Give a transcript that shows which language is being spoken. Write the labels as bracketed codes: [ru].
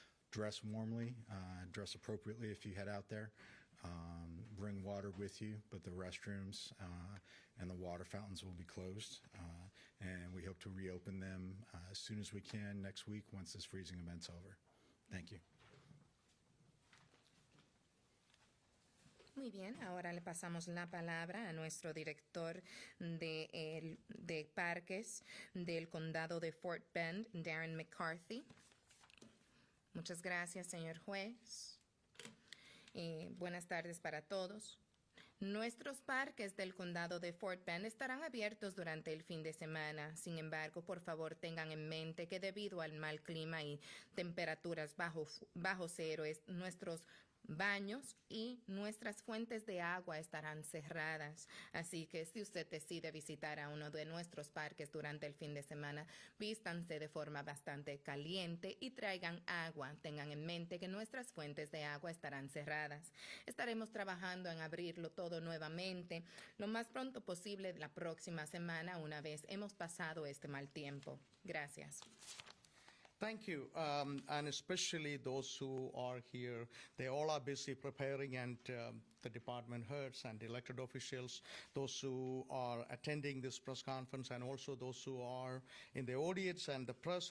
[en] Dress warmly, dress appropriately if you head out there. Bring water with you, but the restrooms and the water fountains will be closed. And we hope to reopen them as soon as we can next week once this freezing event's over. Thank you. [es] Muy bien, ahora le pasamos la palabra a nuestro director de parques del condado de Fort Bend, Darren McCarthy. Muchas gracias, señor juez. Buenas tardes para todos. Nuestros parques del condado de Fort Bend estarán abiertos durante el fin de semana. Sin embargo, por favor, tengan en mente que debido al mal clima y temperaturas bajo cero, nuestros baños y nuestras fuentes de agua estarán cerradas. Así que si usted decide visitar a uno de nuestros parques durante el fin de semana, vístanse de forma bastante caliente y traigan agua. Tengan en mente que nuestras fuentes de agua estarán cerradas. Estaremos trabajando en abrirlo todo nuevamente lo más pronto posible la próxima semana, una vez hemos pasado este mal tiempo. Gracias. [en] Thank you, and especially those who are here. They all are busy preparing, and the department heads and elected officials, those who are attending this press conference, and also those who are in the audience and the press.